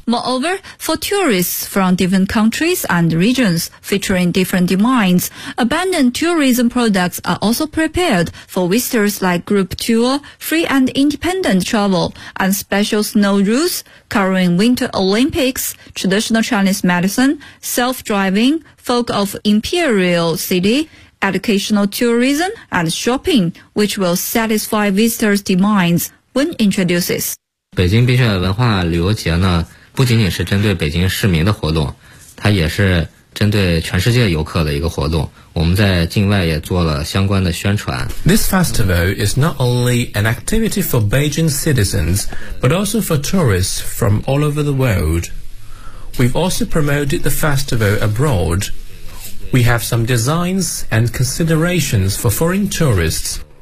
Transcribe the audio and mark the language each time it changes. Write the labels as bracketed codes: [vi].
[en] Moreover, for tourists from different countries and regions featuring different demands, abundant tourism products are also prepared for visitors like group tour, free and independent travel, and special snow routes covering Winter Olympics, traditional Chinese medicine, self-driving, folk of imperial city,educational tourism and shopping, which will satisfy visitors' demands when introduces. [zh] 北京冰雪文化旅游节呢，不仅仅是针对北京市民的活动，它也是针对全世界游客的一个活动。我们在境外也做了相关的宣传。 [en] This festival is not only an activity for Beijing citizens, but also for tourists from all over the world. We've also promoted the festival abroad. We have some designs and considerations for foreign tourists.